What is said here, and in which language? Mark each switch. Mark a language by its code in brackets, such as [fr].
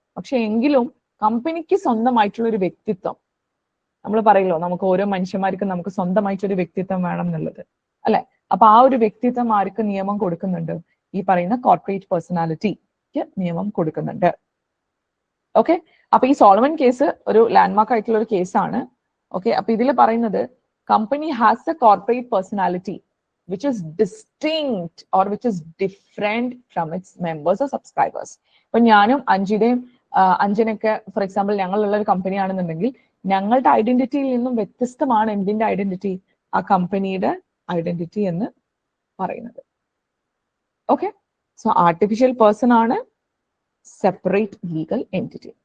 [ml] പക്ഷെ എങ്കിലും കമ്പനിക്ക് സ്വന്തമായിട്ടുള്ള ഒരു വ്യക്തിത്വം, നമ്മൾ പറയല്ലോ നമുക്ക് ഓരോ മനുഷ്യന്മാർക്കും നമുക്ക് സ്വന്തമായിട്ടൊരു വ്യക്തിത്വം വേണം എന്നുള്ളത് അല്ലെ. അപ്പൊ ആ ഒരു വ്യക്തിത്വം ആർക്ക് നിയമം കൊടുക്കുന്നുണ്ട്? ഈ പറയുന്ന കോർപ്പറേറ്റ് പേഴ്സണാലിറ്റിക്ക് നിയമം കൊടുക്കുന്നുണ്ട്. ഓക്കെ, അപ്പൊ ഈ സോളമൻ കേസ് ഒരു ലാൻഡ്മാർക്ക് ആയിട്ടുള്ള ഒരു കേസാണ്. ഓക്കെ, അപ്പൊ ഇതിൽ പറയുന്നത് [en] Company has a corporate personality which is distinct or which is different from its members or subscribers. [ml] ഇപ്പൊ ഞാനും അഞ്ജിതയും അഞ്ജനൊക്കെ ഫോർ എക്സാമ്പിൾ ഞങ്ങളുള്ള ഒരു കമ്പനി ആണെന്നുണ്ടെങ്കിൽ ഞങ്ങളുടെ ഐഡന്റിറ്റിയിൽ നിന്നും വ്യത്യസ്തമാണ് എന്തിന്റെ ഐഡന്റിറ്റി? ആ കമ്പനിയുടെ ഐഡന്റിറ്റി എന്ന് പറയുന്നത്. [en] okay, so artificial person [ml] ആണ്, [en] Separate legal entity.